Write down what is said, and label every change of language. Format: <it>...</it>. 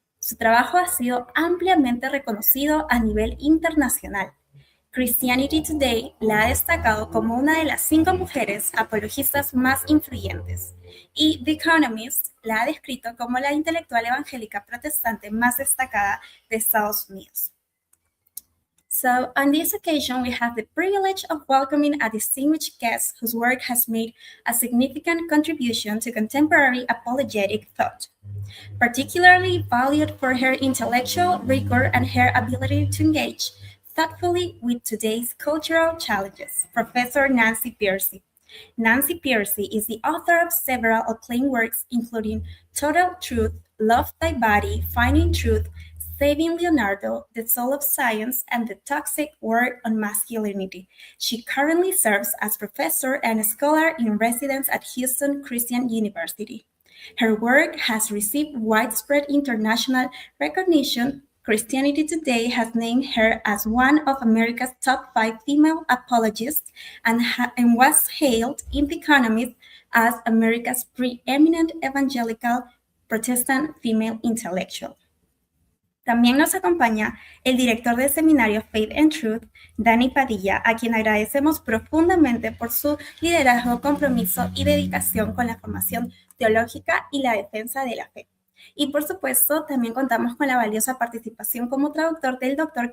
<es>Su trabajo ha sido ampliamente reconocido a nivel internacional. Christianity Today la ha destacado como una de las 5 mujeres apologistas más influyentes, y The Economist la ha descrito como la intelectual evangélica protestante más destacada de Estados Unidos.</es> <en>So, on this occasion, we have the privilege of welcoming a distinguished guest whose work has made a significant contribution to contemporary apologetic thought. Particularly valued for her intellectual rigor and her ability to engage thoughtfully with today's cultural challenges, Professor Nancy Pearcey. Nancy Pearcey is the author of several acclaimed works, including Total Truth, Love Thy Body, Finding Truth, Saving Leonardo, The Soul of Science, and The Toxic War on Masculinity. She currently serves as professor and scholar in residence at Houston Christian University. Her work has received widespread international recognition. Christianity Today has named her as one of America's top 5 female apologists and was hailed in The Economist as America's preeminent evangelical Protestant female intellectual.</en> <es>También nos acompaña el director del seminario Faith and Truth, Dani Padilla, a quien agradecemos profundamente por su liderazgo, compromiso y dedicación con la formación teológica y la defensa de la fe. Y por supuesto, también contamos con la valiosa participación como traductor del Dr.</es>